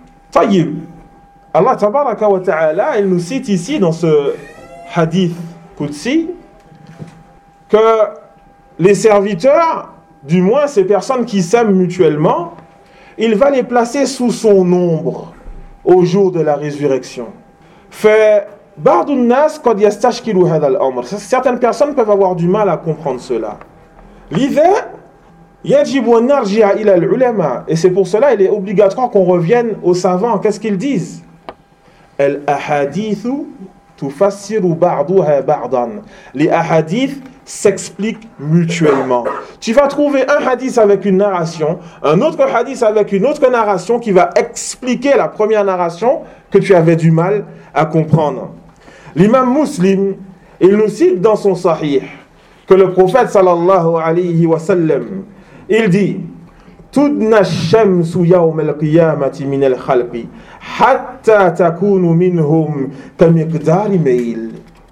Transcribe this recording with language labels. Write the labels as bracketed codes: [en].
[fr] Taïb, Allah tabaraka wa ta'ala, il nous cite ici dans ce hadith Qudsi que les serviteurs, du moins ces personnes qui s'aiment mutuellement, il va les placer sous son ombre au jour de la résurrection. Fait [ar] ba'dun nas qad yastashkilu hadha al-amr. [fr] Certaines personnes peuvent avoir du mal à comprendre cela. L'idée, [ar] يجب أن نرجع إلى العلماء. [fr] Et c'est pour cela, il est obligatoire qu'on revienne aux savants. Qu'est-ce qu'ils disent? [ar] الأحاديث تفسر بعضها بعضا. [fr] Les hadiths s'expliquent mutuellement. Tu vas trouver un hadith avec une narration, un autre hadith avec une autre narration qui va expliquer la première narration que tu avais du mal à comprendre. L'imam Muslim, il nous cite dans son sahih que le prophète sallallahu alayhi wa sallam, il dit [ar] تُدْنَ الشَّمْسُ يَوْمَ الْقِيَامَةِ مِنَ الْخَلْقِ حَتَّى تَكُونُ مِنْهُمْ كَمِقْدَارِ مَيْلِ.